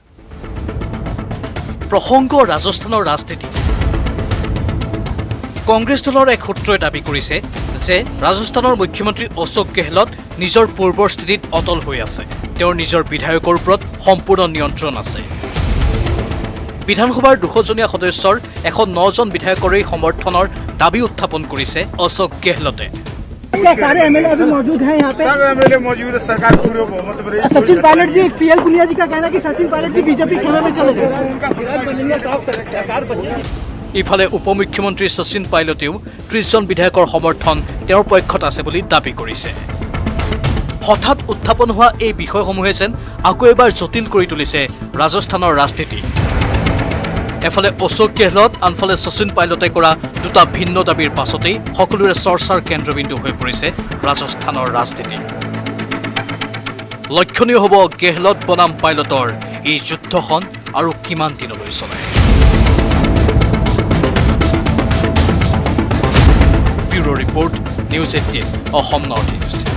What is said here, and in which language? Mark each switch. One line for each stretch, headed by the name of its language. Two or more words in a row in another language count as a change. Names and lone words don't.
Assamese: প্ৰসংগ ৰাজস্থানৰ ৰাজনীতি কংগ্ৰেছ দলৰ এক সূত্ৰই দাবী কৰিছে যে ৰাজস্থানৰ মুখ্যমন্ত্ৰী অশোক গেহলট নিজৰ পূৰ্বৰ স্থিতিত অটল হৈ আছে তেওঁৰ নিজৰ বিধায়কৰ ওপৰত সম্পূৰ্ণ নিয়ন্ত্ৰণ আছে বিধানসভাৰ 200জনীয়া সদস্যৰ 109জন বিধায়কৰে সমৰ্থনৰ দাবী উত্থাপন কৰিছে অশোক গেহলটে
Hindi: सारे एमएलए अभी मौजूद हैं यहाँ पे सब एमएलए मौजूद है सरकार पूरे मध्य प्रदेश सचिन पायलट जी पीएल पुनिया जी का कहना है कि सचिन पायलट जी बीजेपी खेमे में चले गए
Assamese: ইফালে উপমুখ্যমন্ত্ৰী শচীন পাইলটেও 30জন বিধায়কৰ সমৰ্থন তেওঁৰ পক্ষত আছে বুলি দাবী কৰিছে হঠাৎ উত্থাপন হোৱা এই বিষয়সমূহে যেন আকৌ এবাৰ জটিল কৰি তুলিছে ৰাজস্থানৰ ৰাজনীতি এফালে অশোক গেহলট আনফালে শচীন পাইলটে কৰা দুটা ভিন্ন দাবীৰ পাছতেই সকলোৰে চৰ্চাৰ কেন্দ্ৰবিন্দু হৈ পৰিছে ৰাজস্থানৰ ৰাজনীতি লক্ষণীয় হ'ব গেহলট বনাম পাইলটৰ এই যুদ্ধখন আৰু কিমান দিনলৈ চলে
English: bureau report
Assamese: নিউজ 18 অসম নৰ্থ ইষ্ট